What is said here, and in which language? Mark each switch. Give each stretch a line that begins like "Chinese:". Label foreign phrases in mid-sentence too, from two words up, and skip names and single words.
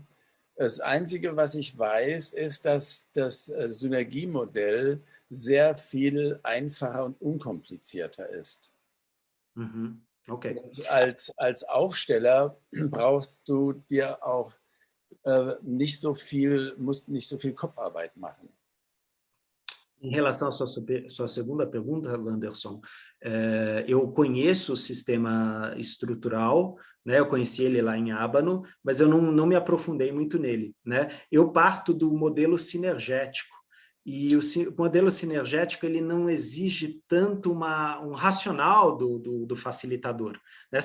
German: Das Einzige, was ich weiß, ist, dass das Synergiemodell sehr viel einfacher und unkomplizierter ist. Mhm. Okay. Und als Aufsteller brauchst du dir auch musst nicht so viel Kopfarbeit machen.
Portuguese: Em relação à sua segunda pergunta, Wanderson, eu conheço o sistema estrutural, né? Eu conheci ele lá em Abano, mas eu não me aprofundei muito nele, né? Eu parto do modelo sinergético, e o modelo sinergético ele não exige tanto um racional do facilitador, né?